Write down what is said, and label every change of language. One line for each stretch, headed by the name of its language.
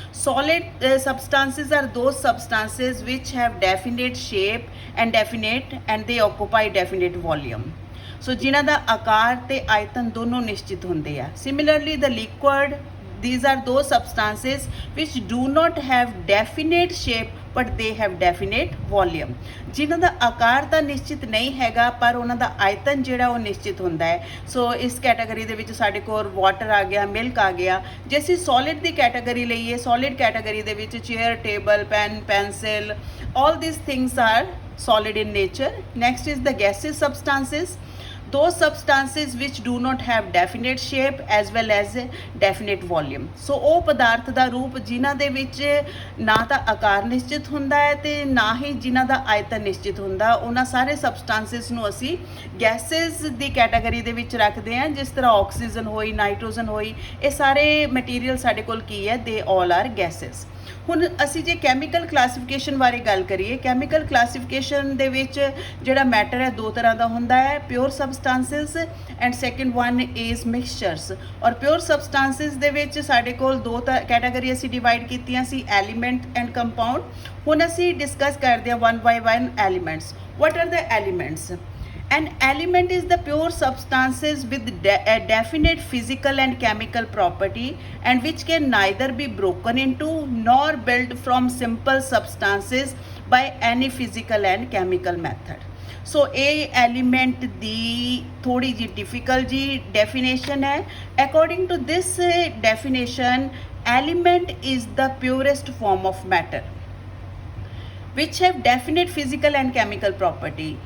English: Solid substances are those substances which have definite shape and they occupy definite volume.
Punjabi: So जिन्हां दा आकार ते आयतन दोनों निश्चित होंदे आ.
English: Similarly, the liquid, these are those substances which do not have definite shape but they have definite volume.
Punjabi: जिन्हां दा आकार ਤਾਂ ਨਿਸ਼ਚਿਤ ਨਹੀਂ ਹੈਗਾ ਪਰ ਉਹਨਾਂ ਦਾ ਆਇਤਨ ਜਿਹੜਾ ਉਹ ਨਿਸ਼ਚਿਤ ਹੁੰਦਾ ਹੈ. ਸੋ ਇਸ ਕੈਟਾਗਰੀ ਦੇ ਵਿੱਚ ਸਾਡੇ ਕੋਲ ਵਾਟਰ ਆ ਗਿਆ, ਮਿਲਕ ਆ ਗਿਆ. ਜੇ ਅਸੀਂ ਸੋਲਿਡ ਦੀ ਕੈਟਾਗਰੀ ਲਈਏ, ਸੋਲਿਡ ਕੈਟਾਗਰੀ ਦੇ ਵਿੱਚ chair, table, PAN, pencil,
English: all these things are solid in nature. Next is the gaseous substances. Those substances which do not have definite shape as well as definite volume.
Punjabi: So ਉਹ ਪਦਾਰਥ ਦਾ ਰੂਪ ਜਿਨ੍ਹਾਂ ਦੇ ਵਿੱਚ ਨਾ ਤਾਂ ਆਕਾਰ ਨਿਸ਼ਚਿਤ ਹੁੰਦਾ ਹੈ ਤੇ ਨਾ ਹੀ ਜਿਨ੍ਹਾਂ ਦਾ ਆਇਤਨ ਨਿਸ਼ਚਿਤ ਹੁੰਦਾ, ਉਹਨਾਂ ਸਾਰੇ ਸਬਸਟੈਂਸਸ ਨੂੰ ਅਸੀਂ ਗੈਸਸ ਦੀ ਕੈਟਾਗਰੀ ਦੇ ਵਿੱਚ ਰੱਖਦੇ ਹਾਂ. ਜਿਸ ਤਰ੍ਹਾਂ ਆਕਸੀਜਨ ਹੋਈ, ਨਾਈਟ੍ਰੋਜਨ ਹੋਈ, ਇਹ ਸਾਰੇ ਮਟੀਰੀਅਲ ਸਾਡੇ ਕੋਲ ਕੀ ਹੈ,
English: They all are gases.
Punjabi: ਹੁਣ ਅਸੀਂ ਜੇ ਕੈਮੀਕਲ ਕਲਾਸੀਫਿਕੇਸ਼ਨ ਬਾਰੇ ਗੱਲ ਕਰੀਏ, ਕੈਮੀਕਲ ਕਲਾਸੀਫਿਕੇਸ਼ਨ ਦੇ ਵਿੱਚ ਜਿਹੜਾ ਮੈਟਰ ਹੈ ਦੋ ਤਰ੍ਹਾਂ ਦਾ ਹੁੰਦਾ ਹੈ:
English: Pure substances and second one is mixtures.
Punjabi: ਔਰ ਪਿਓਰ ਸਬਸਟੈਂਸਸ ਦੇ ਵਿੱਚ ਸਾਡੇ ਕੋਲ ਦੋ ਕੈਟਾਗਰੀ ਅਸੀਂ ਡਿਵਾਈਡ ਕੀਤੀਆਂ ਸੀ,
English: Element and compound.
Punjabi: ਹੁਣ ਅਸੀਂ ਡਿਸਕਸ ਕਰਦੇ ਹਾਂ
English: One by one elements. What are the elements? An element is the pure substances with a definite physical and chemical property and which can neither be broken into nor built from simple substances by any physical and chemical method.
Punjabi: So ਇਹ element ਦੀ ਥੋੜੀ ਜੀ difficult ਜੀ definition ਹੈ.
English: According to this definition, element is the purest form of matter which have definite physical and chemical property.